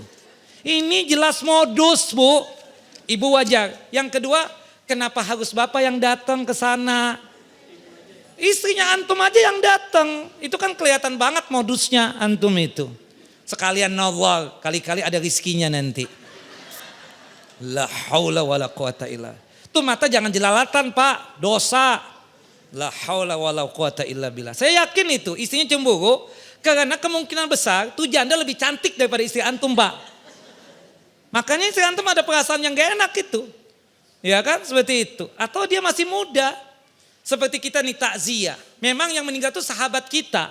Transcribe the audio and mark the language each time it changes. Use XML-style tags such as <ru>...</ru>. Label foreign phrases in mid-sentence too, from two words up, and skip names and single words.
<id>Ini jelas modus Bu, Ibu wajar. Yang kedua, kenapa harus Bapak yang datang ke sana? Istrinya antum aja yang datang. Itu kan kelihatan banget modusnya antum itu. Sekalian nawar, kali-kali ada rizkinya nanti.</id> <ar>لا حول ولا قوة إلا.</ar> <id>Tuh mata jangan jelalatan Pak, dosa.</id> <ar>لا حول ولا قوة إلا بالله.</ar> <id>Saya yakin itu istrinya cemburu karena kemungkinan besar tuh janda lebih cantik daripada istri antum Pak. Makanya istri antum ada perasaan yang gak enak itu. Ya kan seperti itu. Atau dia masih muda. Seperti kita nih takziah. Memang yang meninggal itu sahabat kita.</id>